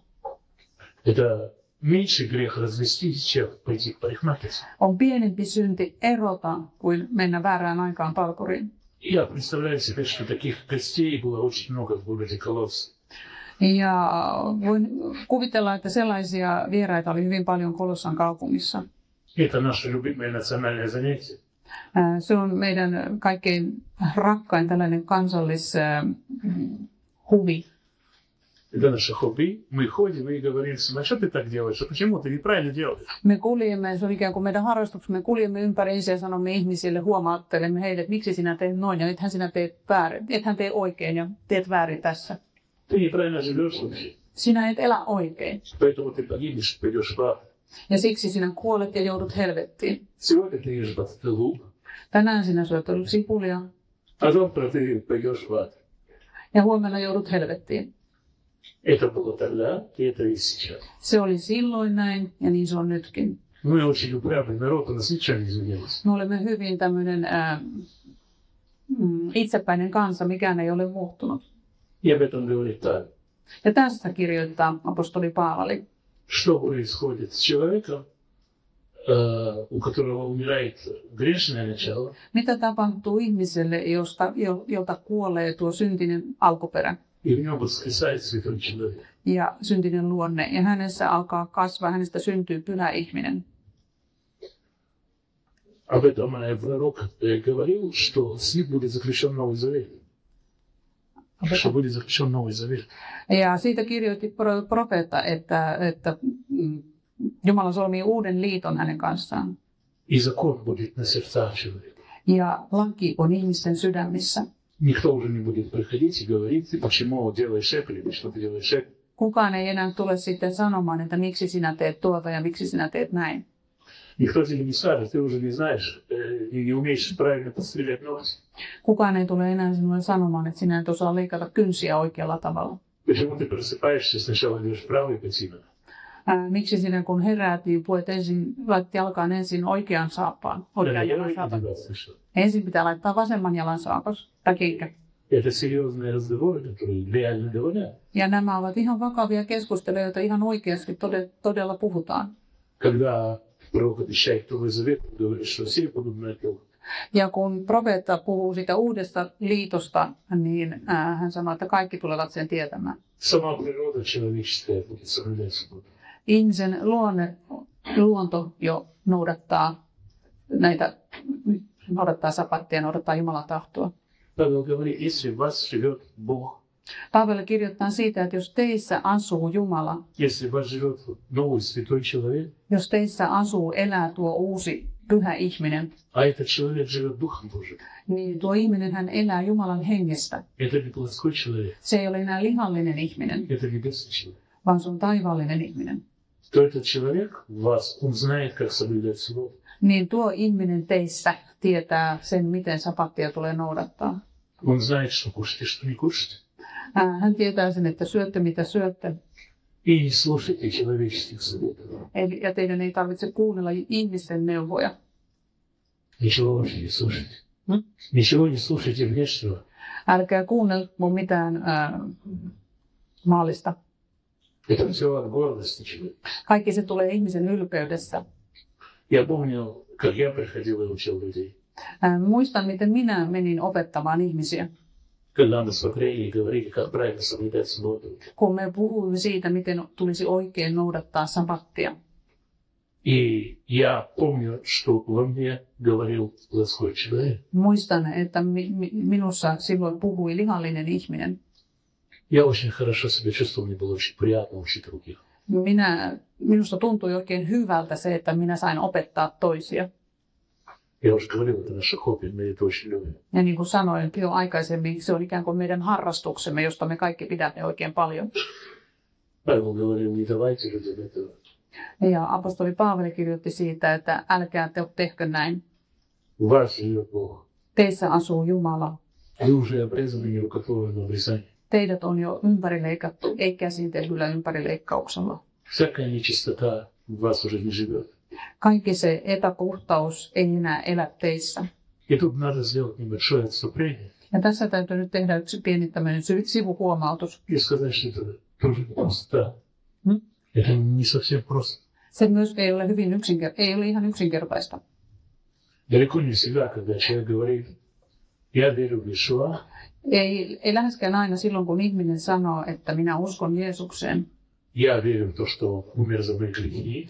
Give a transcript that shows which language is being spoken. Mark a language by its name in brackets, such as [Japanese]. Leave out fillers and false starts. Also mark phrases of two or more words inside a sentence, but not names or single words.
[Russian] Это меньший грех развестись, чем пойти к парикмахерской. [Finnish] On pienempi synti erota kuin mennä väärään aikaan parturiin. [Russian] Я представляю себе, что таких гостей было очень много в городе Колосс. [Finnish] Ja voin kuvitella, että sellaisia vieraita oli hyvin paljon Kolossan kaupungissa. [Russian] Это наше любимое национальное занятие. [Finnish] Se on meidän kaikkein rakkain tällainen kansallishuvi. [Russian] Это наше хобби. Мы ходим и говорим, а что ты так делаешь? Почему ты неправильно делаешь? [Finnish] Me kuljemme, se on ikään kuin meidän harrastuksemme, me kuljemme ympäriinsä ja sanomme ihmisille, huomaattelemme heille, että miksi sinä teet noin ja ethän sinä teet väärin, ethän tee oikein ja teet väärin tässä. [Russian] Ты неправильно живешь вообще. [Finnish] Sinä et elä oikein. [Russian] Поэтому ты погибнешь, пойдешь в ад. [Finnish] Ja siksi sinä kuolet ja joudut helvettiin. [Russian] Сегодня ты ешь пастилу, [Finnish] Tänään sinä syöt sipulia [Russian] а завтра ты пойдешь в ад. [Finnish] ja huomenna joudut helvettiin. [Russian] Это было тогда, и это и сейчас. [Finnish] Se oli silloin näin ja niin se on nytkin. [Russian] Мы очень упрямый народ, у нас ничего не изменилось. [Finnish] Me olemme hyvin tämmöinen itsepäinen kansa, mikään ei ole muuttunut. [Russian] И об этом говорит Павел. [Finnish] Ja tästä kirjoittaa apostoli Paavali. [Russian] Что происходит с человеком, у которого умирает грешное начало, [Finnish] Mitä tapahtuu ihmiselle, jolta kuolee tuo syntinen alkuperä [Russian] и в нем воскресает святой человек? [Finnish] ja syntinen luonne, ja hänessä alkaa kasvaa, hänestä syntyy pyhä ihminen. [Russian] Об этом пророк говорил, что с ним будет заключен Новый Завет. Что будет заключен Новый Завет. [Finnish] Ja siitä kirjoitti profeetta, että Jumala solmii uuden liiton hänen kanssaan. [Russian] И закон будет на сердцах человека. [Finnish] Ja laki on ihmisten sydämissä. [Russian] Никто уже не будет приходить и говорить, ты почему делаешь это или что ты делаешь это. [Finnish] Kukaan ei enää tule sitten sanomaan, että miksi sinä teet tuota ja miksi sinä teet näin. [Russian] Никто тебе не скажет, ты уже не знаешь и не умеешь правильно подстрелять ногти. [Finnish] Kukaan ei tule enää sinulle sanomaan, että sinä et osaa leikata kynsiä oikealla tavalla. [Russian] Почему ты просыпаешься, сначала идешь правой ботинок, [Finnish] Miksi sinä kun heräät, niin puet ensin, laitat jalkaan ensin oikean saappaan, oikean jalan saapan. Ensin pitää laittaa vasemman jalan saapas, takinkä. [Russian] Это серьезные разговоры, которые реально говорят. [Finnish] Ja nämä ovat ihan vakavia keskusteluja, joita ihan oikeasti todella puhutaan. [Russian] Когда пророк обещает Новый Завет, он говорит, что все будут на это. [Finnish] Ja kun profeetta puhuu siitä uudesta liitosta, niin hän sanoo, että kaikki tulevat sen tietämään. [Russian] Сама природа человеческая будет соблюдать субботу. [Finnish] Ihmisen luonto jo noudattaa sapattia, noudattaa Jumalan tahtoa. [Russian] Павел говорит, если в вас живет Бог, [Finnish] Paavali kirjoittaa siitä, että jos teissä asuu Jumala, [Russian] если в вас живет новый святой человек, [Finnish] jos teissä elää tuo uusi pyhä ihminen, [Russian] а этот человек живет Духом Божьим, [Finnish] niin tuo ihminen hän elää Jumalan hengestä. [Russian] это не плотской человек, [Finnish] Se ei ole enää lihallinen ihminen, [Russian] это небесный человек, [Finnish] vaan se on taivaallinen ihminen. [Russian] то этот человек в вас, он знает, как соблюдать субботу. [Finnish] Niin tuo ihminen teissä tietää sen, miten sapattia tulee noudattaa. [Russian] Он знает, что кушать и что не кушать. [Finnish] Hän tietää sen, että syötte mitä syötte. [Russian] И не слушайте человеческих советов. [Finnish] Ja teidän ei tarvitse kuunnella ihmisten neuvoja. [Russian] Ничего вообще не слушайте. Ничего не слушайте внешнего. [Finnish] Älkää kuunnelko mitään maallista. [Russian] Это все от гордости человека. [Finnish] Kaikki se tulee ihmisen ylpeydessä. [Russian] Я помню, как я приходил и учил людей. [Finnish] Muistan, miten minä menin opettamaan ihmisiä. [Russian] Когда мы смотрели и говорили, как правильно соблюдать субботу. [Finnish] Kun me puhuimme siitä, miten tulisi oikein noudattaa sapattia. [Russian] И я помню, что во мне говорил плотской человек. [Finnish] Muistan, että minussa silloin puhui lihallinen ihminen. [Russian] Я очень хорошо себя чувствовал, мне было очень приятно учить других. [Finnish] Minusta tuntui oikein hyvältä se, että minä sain opettaa toisia. [Russian] Я уже говорил, это наше хобби, мы это очень любим. [Finnish] Ja niin kuin sanoin jo aikaisemmin, se on ikään kuin meidän harrastuksemme, josta me kaikki pidämme oikein paljon. [Russian] Павел говорил, не давайте людям этого. [Finnish] Ja apostoli Paavali kirjoitti siitä, että älkää tehkö näin. [Russian] В вас живет Бог. [Finnish] Teissä asuu Jumala. [Russian] Вы уже обрезаны нерукотворным обрезанием. [Finnish] Teidät on jo ympärileikattu, ei käsin tehdyllä ympärileikkauksella. [Russian] Всякая нечистота в вас уже не живет. [Finnish] Kaikki se epäpuhtaus ei enää elä teissä. [Russian] И тут надо сделать небольшое отступление [Finnish] Ja tässä täytyy nyt tehdä yksi pieni tämmöinen sivuhuomautus. [Russian] и сказать, что это тоже просто. Это не совсем просто. [Finnish] Se myös ei ole ihan yksinkertaista. [Russian] Далеко не всегда, когда человек говорит, я верю в Иешуа, [Finnish] Ei läheskään aina silloin, kun ihminen sanoo, että minä uskon Jeesukseen. [Russian] я верю в то, что он умер за мои грехи.